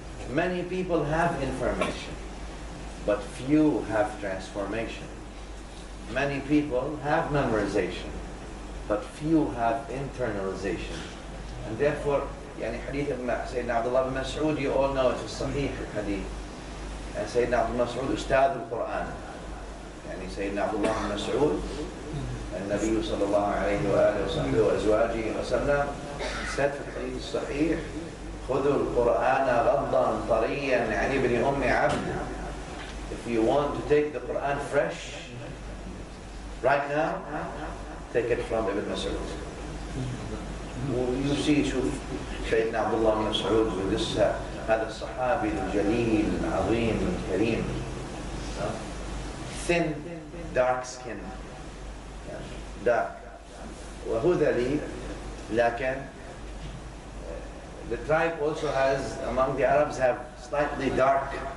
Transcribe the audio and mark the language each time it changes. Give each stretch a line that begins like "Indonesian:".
English: Many people have information, but few have transformation. Many people have memorization, but few have internalization. And therefore,
Arabic: يعني حديث سيدنا عبد الله بن مسعود,
English: you all know it's a Sahih hadith.
Arabic: And سيدنا عبد الله بن مسعود أستاذ القرآن. يعني سيدنا عبد الله بن مسعود, النبي صلى الله عليه وآله وصحبه وأزواجه وسلم said في الحديث الصحيح, خذوا القرآن غضا طريا يعني ابن أم عبد.
English: If you want to take the Quran fresh, right now, take it from Ibn Mas'ud. You see,
Arabic: شوف سيدنا عبد الله بن مسعود ولسه هذا الصحابي الجليل العظيم الكريم,
English: thin, dark skin, dark,
Arabic: وهذلي, لكن
English: the tribe also has, among the Arabs, have slightly dark.